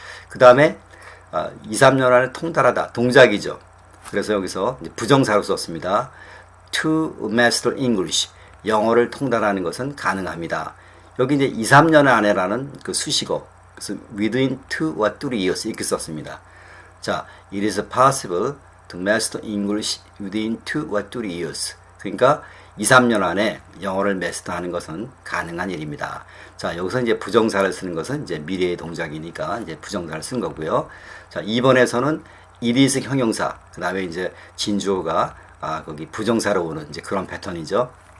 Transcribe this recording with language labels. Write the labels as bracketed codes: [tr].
[ko] 그 다음에 2, 3년 안에 통달하다 동작이죠. 그래서 여기서 이제 부정사로 썼습니다. [en] to master English. [ko] 영어를 통달하는 것은 가능합니다. 여기 이제 2, 3년 안에라는 그 수식어. 그래서 [en] within 2 or 3 years [ko] 이렇게 썼습니다. [en] 자, it is possible to master English within 2 or 3 years. [ko] 그러니까 2, 3년 안에 영어를 마스터하는 것은 가능한 일입니다. 자, 여기서 이제 부정사를 쓰는 것은 이제 미래의 동작이니까 이제 부정사를 쓴 거고요. 자, 2번에서는 [en] it is [ko] 형용사. 그 다음에 이제 진주어가 거기 부정사로 오는 이제 그런 패턴이죠.